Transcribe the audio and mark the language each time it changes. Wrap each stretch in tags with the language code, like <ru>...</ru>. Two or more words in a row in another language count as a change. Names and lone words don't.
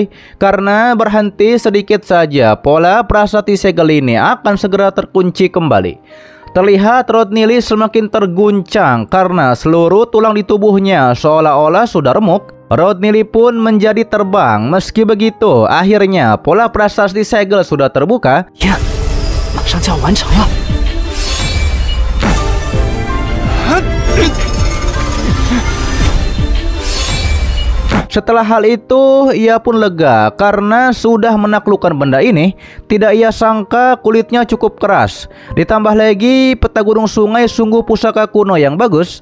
<id>Karena berhenti sedikit saja, pola prasasti segel ini akan segera terkunci kembali. Terlihat Rodney Lee semakin terguncang karena seluruh tulang di tubuhnya seolah-olah sudah remuk. Rodney Lee pun menjadi terbang. Meski begitu, akhirnya pola prasasti segel sudah terbuka.</id> <zh>呀，马上就要完成了。</zh> <id>Setelah hal itu, ia pun lega karena sudah menaklukkan benda ini. Tidak ia sangka kulitnya cukup keras. Ditambah lagi peta gunung sungai sungguh pusaka kuno yang bagus.</id>